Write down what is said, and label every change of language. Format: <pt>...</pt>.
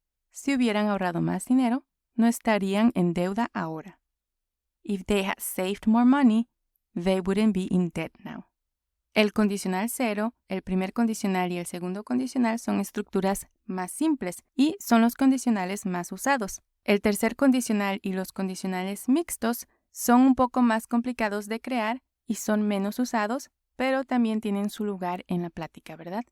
<es>Si hubieran ahorrado más dinero, no estarían en deuda ahora.</es> <en>If they had saved more money, they wouldn't be in debt now.</en> <es>El condicional cero, el primer condicional y el segundo condicional son estructuras más simples y son los condicionales más usados. El tercer condicional y los condicionales mixtos son un poco más complicados de crear y son menos usados, pero también tienen su lugar en la plática, ¿verdad?</es>